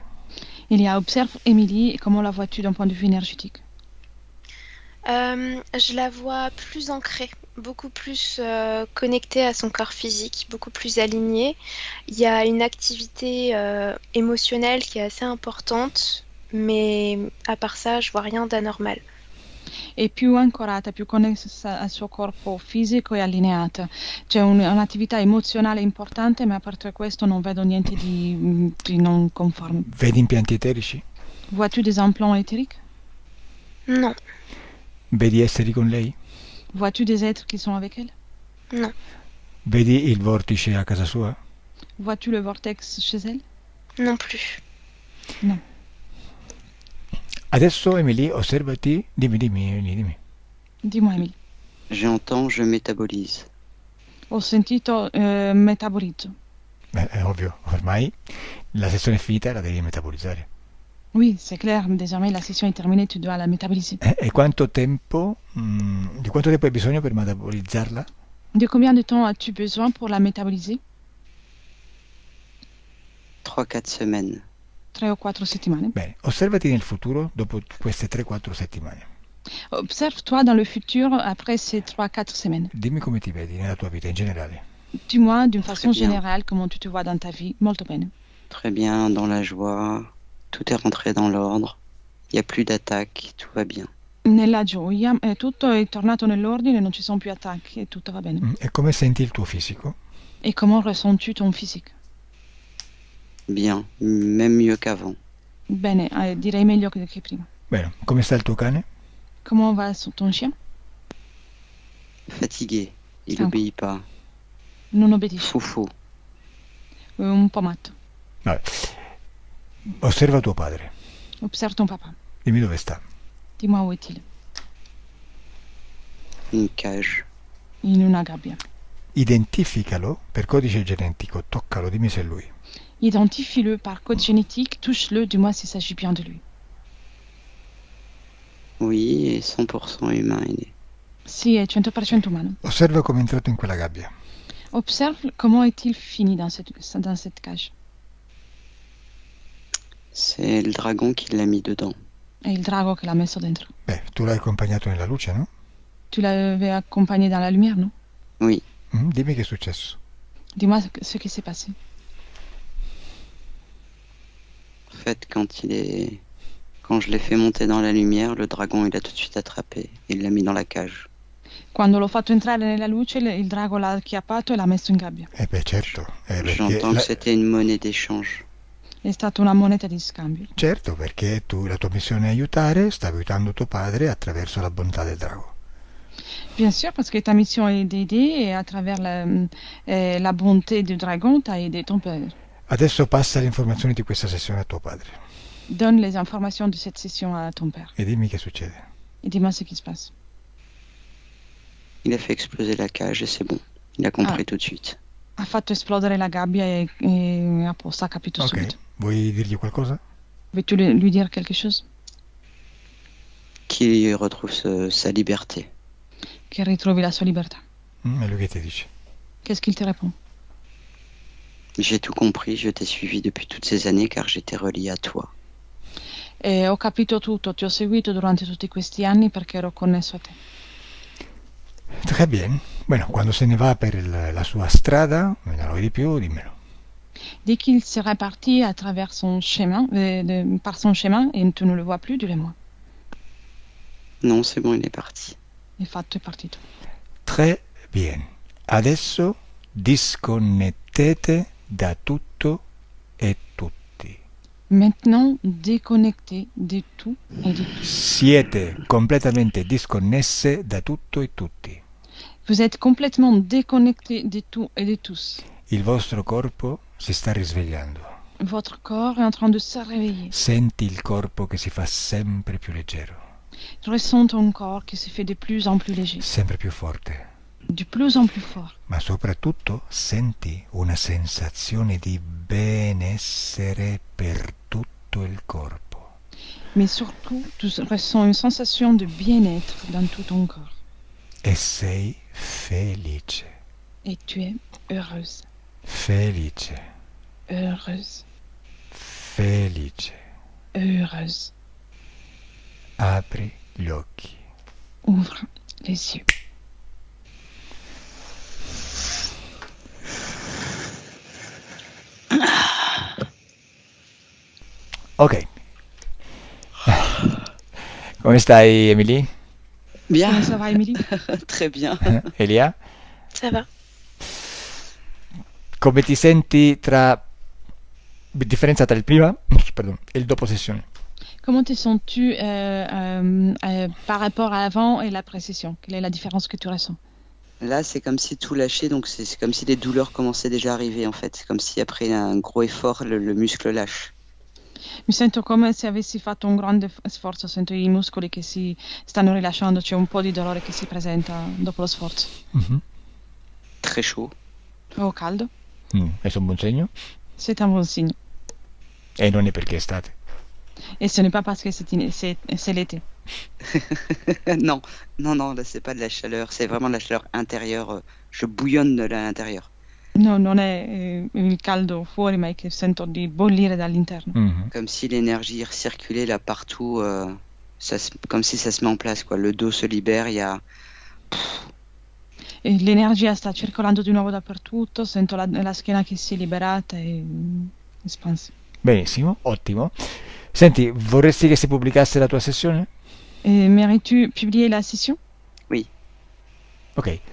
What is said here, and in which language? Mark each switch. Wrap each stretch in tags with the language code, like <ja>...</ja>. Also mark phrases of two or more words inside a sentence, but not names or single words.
<fr>Il y a observe Émilie et comment la vois-tu d'un point de vue énergétique? Je la vois plus ancrée, beaucoup plus connectée à son corps physique, beaucoup plus alignée. Il y a une activité émotionnelle qui est assez importante, mais à part ça, je vois rien d'anormal.</fr> <it>È più ancorata, più connessa al suo corpo fisico e allineata. C'è un'attività emozionale importante, ma a parte questo non vedo niente di non conforme. Vedi impianti eterici?</it> <fr>Vois-tu des implants éthériques? Non,</fr> <it>Vedi esseri con lei?</it> <fr>Vois-tu des êtres qui sont avec elle? non,</fr> <it>Vedi il vortice a casa sua?</it> <fr>Vois-tu le vortex chez elle? non plus. Non.</fr> <it>Adesso Emily, osservati, dimmi.</it> <fr>Dis-moi, Émilie. J'entends, je métabolise.</fr> <it>Ho sentito metabolizzo. Beh, è ovvio, ormai la sessione è finita e la devi metabolizzare.</it> <fr>Oui, c'est clair. Désormais, la session est terminée, tu dois la métaboliser.</fr> <it>E quanto tempo, di quanto tempo hai bisogno per metabolizzarla?</it> <fr>De combien de temps as-tu besoin pour la métaboliser? 3-4 semaines.</fr> <it>3 o 4 settimane. Bene, osservati nel futuro dopo queste 3-4 settimane.</it> <fr>Observe-toi dans le futur après ces 3-4 semaines.</fr> <it>Dimmi come ti vedi nella tua vita in generale.</it> <fr>Dis-moi d'une façon bien. générale comment tu te vois dans ta vie.</fr> <it>Molto bene.</it> <fr>Très bien, dans la joie. Tout est rentré dans l'ordre. Il n'y a plus d'attaque. Tout va bien.</fr> <it>Nella gioia, tutto è tornato nell'ordine, non ci sono più attacchi e tutto va bene. E come senti il tuo fisico?</it> <fr>Et comment ressens-tu ton physique? Bien, même mieux qu'avant.</fr> <it>Bene, direi meglio che prima. Bene, come sta il tuo cane?</it> <fr>Comment va ton chien? Fatigué. Il</fr> <it>Stanco.</it> <fr>n'obéit pas.</fr> <it>Non obbedisce,</it> <fr>Foufou.</fr> <it>un po' matto. Vabbè. Osserva tuo padre.</it> <fr>Observe ton papa.</fr> <it>Dimmi dove sta.</it> <fr>Dis-moi où est-il? Une cage.</fr> <it>In una gabbia. Identificalo per codice genetico, toccalo, dimmi se è lui.</it> <fr>Identifie-le par code génétique, touche-le, dis-moi s'il s'agit bien de lui. Oui, et 100% humain il est.</fr> <it>Sì, è 100% umano. Osserva come è entrato in quella gabbia.</it> <fr>Observe comment est-il fini dans cette cage. C'est le dragon qui l'a mis dedans.</fr> <it>È il drago che l'ha messo dentro. Beh, tu l'hai accompagnato nella luce, no?</it> <fr>Tu l'avais accompagné dans la lumière, non? Oui,</fr> <it>Dimmi che è successo.</it> <fr>Dis-moi ce qui s'est passé. en fait, quand je l'ai fait monter dans la lumière, le dragon il a tout de suite attrapé. Il l'a mis dans la cage.</fr> <it>Quando l'ho fatto entrare nella luce, il drago l'ha acchiappato e l'ha messo in gabbia. Beh, certo. Perché</it> <fr>J'entends que c'était une monnaie d'échange.</fr> <it>È stata una moneta di scambio. certo, perché la tua missione è aiutare, stai aiutando tuo padre attraverso la bontà del drago.</it> <fr>Bien sûr, parce que ta mission est d'aider et à travers la bonté du dragon, tu as aidé ton père.</fr> <it>Adesso passa le informazioni di questa sessione a tuo padre</it> <fr>Donne les informations de cette session à ton père.</fr> <it>e dimmi che succede.</it> <fr>Et dis-moi ce qui se passe. Il a fait exploser la cage et c'est bon. Il a compris Ah. tout de suite.</fr> <it>Ha fatto esplodere la gabbia e a posto, ha capito Ok, subito. vuoi dirgli qualcosa?</it> <fr>Veux-tu lui dire quelque chose? Qu'il retrouve sa liberté.</fr> <it>Che ritrovi la sua libertà. E lui che ti dice?</it> <fr>Qu'est-ce qu'il te répond? J'ai tout compris, je t'ai suivi depuis toutes ces années car j'étais relié à toi.</fr> <it>E ho capito tutto, ti ho seguito durante tutti questi anni perché ero connesso a te.</it> <fr>Très bien.</fr> <it>Bueno, quando se ne va per la sua strada, me ne vuoi di più, dimmelo.</it> <fr>Dès qu'il serait parti à travers son chemin, par son chemin, et tu ne le vois plus, dis-le-moi. Non, c'est bon, il est parti.</fr> <it>Il fatto è partito.</it> <fr>Très bien.</fr> <it>Adesso disconnettete da tutto e tutti.</it> <fr>Maintenant, déconnecté de tout et de tout.</fr> <it>Siete completamente disconnesse da tutto e tutti.</it> <fr>Vous êtes complètement déconnecté de tout et de tous.</fr> <it>Il vostro corpo si sta risvegliando.</it> <fr>Votre corps est en train de se réveiller.</fr> <it>Senti il corpo che si fa sempre più leggero,</it> <fr>Je ressens ton corps qui se fait de plus en plus léger,</fr> <it>sempre più forte.</it> <fr>de plus en plus fort.</fr> <it>Ma soprattutto senti una sensazione di benessere per tutto il corpo.</it> <fr>Mais surtout, tu ressens une sensation de bien-être dans tout ton corps.</fr> <it>E sei felice,</it> <fr>Et tu es heureuse,</fr> <it>felice,</it> <fr>heureuse,</fr> <it>felice.</it> <fr>heureuse.</fr> <it>Apri gli occhi.</it> <fr>Ouvre les yeux. Ok.</fr> <it>Come stai, Emily?</it> <fr>Bien, Comment ça va, Émilie? très bien.</fr> <it>Elia?</it> <fr>Ça va.</fr> <it>Come ti senti tra differenza tra il prima pardon, e il dopo sessione?</it> <fr>Comment te sens-tu par rapport à avant et l'après-session? Quelle est la différence que tu ressens? Là, c'est comme si tout lâchait, donc c'est comme si les douleurs commençaient déjà à arriver, en fait. C'est comme si après un gros effort, le muscle lâche.</fr> <it>Mi sento come se avessi fatto un grande sforzo, sento i muscoli che si stanno rilasciando, c'è un po' di dolore che si presenta dopo lo sforzo. Mhm.</it> <fr>Très chaud.</fr> <it>O caldo, È un buon segno?</it> <fr>c'est un bon signe.</fr> <it>E non è perché è estate.</it> <fr>Et ce n'est pas parce que c'est l'été. Non, non, non, là, c'est pas de la chaleur, c'est vraiment de la chaleur intérieure. Je bouillonne de l'intérieur.</fr> <it>No, non è il caldo fuori, ma è che sento di bollire dall'interno. Mhm.</it> <fr>Comme si l'énergie recirculait là partout, comme si ça se met en place, quoi. Le dos se libère, il y a...</fr> <it>E l'energia sta circolando di nuovo dappertutto, sento la schiena che si è liberata e espansi. Benissimo, ottimo. Senti, vorresti che si pubblicasse la tua sessione?</it> <fr>Mérites-tu publier la session? Ok.</fr>